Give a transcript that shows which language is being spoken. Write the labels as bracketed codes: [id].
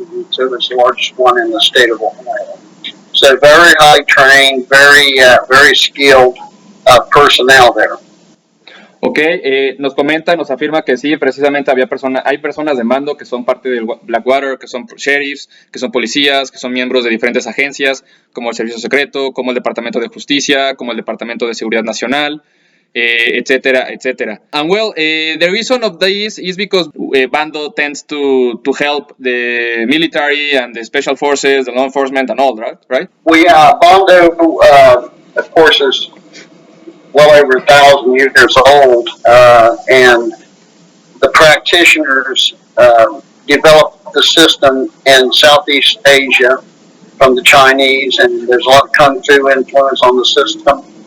[en] So it was the largest one in the state of Ohio. So very high trained, very skilled personnel there. [es] Ok, nos comenta, nos afirma que sí, precisamente hay personas de mando que son parte del Blackwater, que son sheriffs, que son policías, que son miembros de diferentes agencias, como el Servicio Secreto, como el Departamento de Justicia, como el Departamento de Seguridad Nacional, etcétera, etcétera. [en] And well, the reason of this is because Bando tends to help the military and the special forces, the law enforcement and all that, right? Bando, of course, is well over 1,000 years old, and the practitioners developed the system in Southeast Asia from the Chinese, and there's a lot of Kung Fu influence on the system.